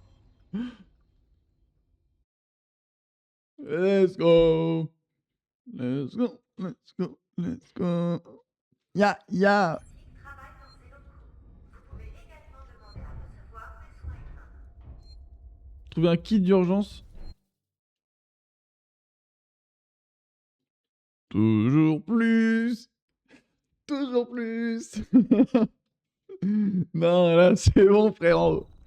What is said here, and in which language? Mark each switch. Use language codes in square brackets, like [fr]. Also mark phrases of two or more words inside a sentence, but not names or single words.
[en] Let's go! Let's go! Let's go! Let's go! Ya, ya! [fr] Travail dans ces locaux. Vous pouvez également demander à recevoir des soins humains. Trouver un kit d'urgence. Toujours plus! Toujours plus! Non, là, c'est bon, frérot.